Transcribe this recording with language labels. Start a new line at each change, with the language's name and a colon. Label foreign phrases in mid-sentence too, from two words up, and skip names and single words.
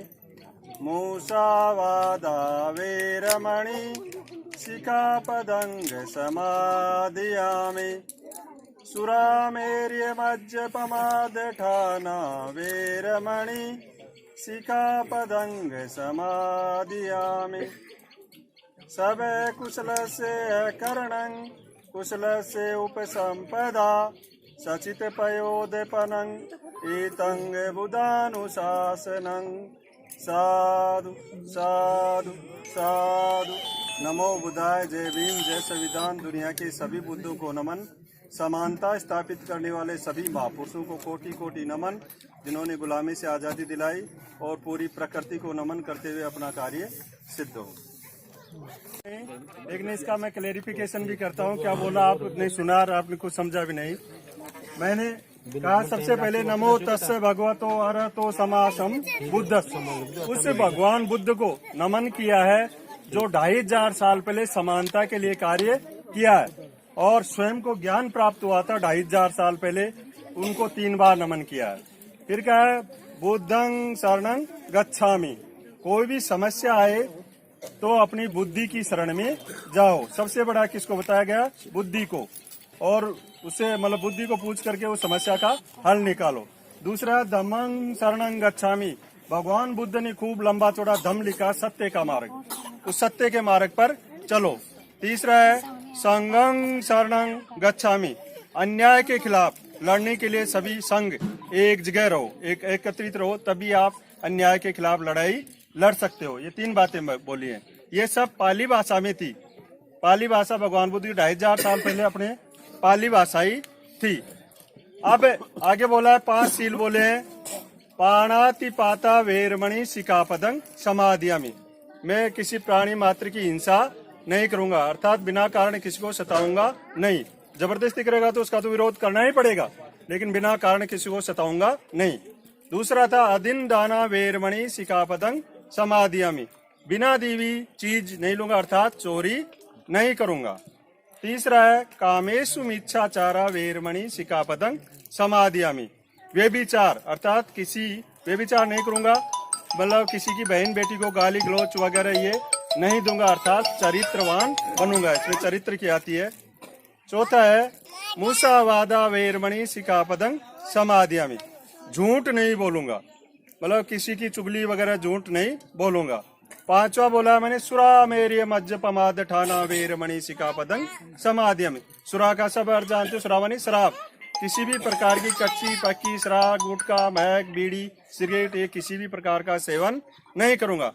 Pali: मूसावादा वैरमणि शिखापदं समादियामि। सुरामेर्य मज्जपमादठाना वैरमणि शिखापदं समादियामि। सब कुशलस्य करणं कुशलस्य उपसंपदा। सचित पयोदपनं एतं बुधानुशासनं। साधु साधु साधु।
Hindi: नमो बुद्धाय, जय भीम, जय संविधान। दुनिया के सभी बुद्धों को नमन। समानता स्थापित करने वाले सभी महापुरुषों को कोटि कोटि नमन, जिन्होंने गुलामी से आज़ादी दिलाई और पूरी प्रकृति को नमन करते हुए अपना कार्य सिद्ध हो। लेकिन इसका मैं क्लेरिफिकेशन भी करता हूँ। क्या बोला आपने सुना और आपने कुछ समझा भी नहीं। मैंने कहा सबसे पहले
Pali: नमो तस्से भगवतो अरहतो सम्मा सम्बुद्धस्।
Hindi: उस भगवान बुद्ध को नमन किया है जो 2500 साल पहले समानता के लिए कार्य किया है और स्वयं को ज्ञान प्राप्त हुआ था 2500 साल पहले। उनको 3 बार नमन किया है। फिर क्या है,
Pali: बुद्धं शरणं गच्छामि।
Hindi: कोई भी समस्या आए तो अपनी बुद्धि की शरण में जाओ। सबसे बड़ा किसको बताया गया, बुद्धि को, और उसे मतलब बुद्धि को पूछ करके उस समस्या का हल निकालो। दूसरा
Pali: धम्मं शरणं गच्छामि,
Hindi: भगवान बुद्ध ने खूब लंबा चौड़ा धम्म लिखा, सत्य का मार्ग, उस सत्य के मार्ग पर चलो। तीसरा है
Pali: संघं शरणं गच्छामि,
Hindi: अन्याय के खिलाफ लड़ने के लिए सभी संघ एक जगह रहो, एक एकत्रित रहो, तभी आप अन्याय के खिलाफ लड़ाई लड़ सकते हो। ये 3 बातें बोली हैं। ये सब पाली भाषा में थी। पाली भाषा भगवान बुद्ध की 2500 साल पहले अपने पाली भाषा ही थी। अब आगे बोला है 5 सील बोले हैं,
Pali: पाणातिपाता वेरमणि सिकापदं समाधियामि,
Hindi: मैं किसी प्राणी मात्र की हिंसा नहीं करूंगा, अर्थात बिना कारण किसी को सताऊंगा नहीं। जबरदस्ती करेगा तो उसका तो विरोध करना ही पड़ेगा, लेकिन बिना कारण किसी को सताऊंगा नहीं। दूसरा था
Pali: अदिन दाना वेरमणि सिकापदं समाधियामि,
Hindi: बिना दी हुई चीज नहीं लूंगा, अर्थात चोरी नहीं करूंगा। तीसरा है
Pali: कामेषु मिच्छाचारा वेरमणि सिकापदं समाधियामि,
Hindi: व्यभिचार अर्थात किसी व्यभिचार नहीं करूंगा, मतलब किसी की बहन बेटी को गाली गलौच वगैरह ये नहीं दूंगा, अर्थात चरित्रवान बनूंगा, इसमें चरित्र की आती है। चौथा है
Pali: मुसावादा वेरमणि सिकापदं समाधियामि,
Hindi: झूठ नहीं बोलूंगा, मतलब किसी की चुगली वगैरह झूठ नहीं बोलूंगा। 5वां बोला मैंने
Pali: सुरा मेरी मज्जपमाद ठाना वेरमणि सिकापदं समाधियामि,
Hindi: सुरा का सब अर्थ जानते हो, सुरा मानी शराब, किसी भी प्रकार की कच्ची पक्की शराब, गुटखा, महक, बीड़ी, सिगरेट, ये किसी भी प्रकार का सेवन नहीं करूंगा।